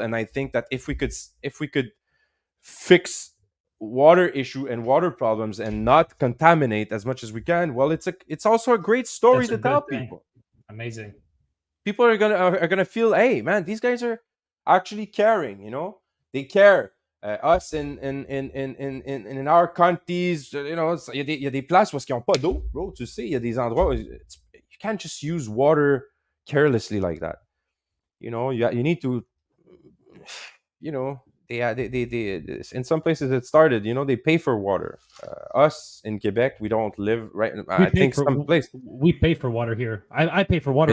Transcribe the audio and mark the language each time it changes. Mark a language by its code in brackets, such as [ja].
[en] And I think that if we could fix water issue and water problems and not contaminate as much as we can, well, it's also a great story That's a to tell good thing. people. Amazing. People are gonna feel, hey man, these guys are actually caring. They care. Us in our countries, [fr] il y a des places où ils n'ont pas d'eau, bro. Tu sais, il y a des endroits où [en] you can't just use water carelessly like that. You need to, they in some places it started, they pay for water. Us in Quebec, we don't live right. I think some place we pay for water here. I pay for water